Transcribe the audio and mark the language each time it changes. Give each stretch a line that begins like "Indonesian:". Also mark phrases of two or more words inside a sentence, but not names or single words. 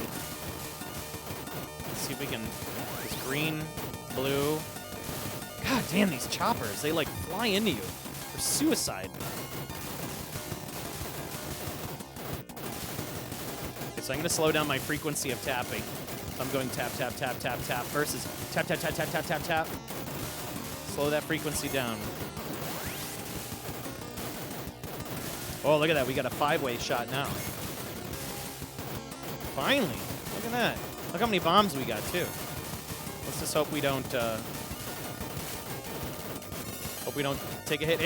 English: Let's see if we can. This green, blue. God damn, these choppers. They like fly into you. They're suicide. Okay, so I'm gonna slow down my frequency of tapping. I'm going tap, tap, tap, tap, tap versus tap, tap, tap, tap, tap, tap, tap. Slow that frequency down. Oh, look at that. We got a 5-way shot now. Finally. Look at that. Look how many bombs we got, too. Let's just hope we don't take a hit.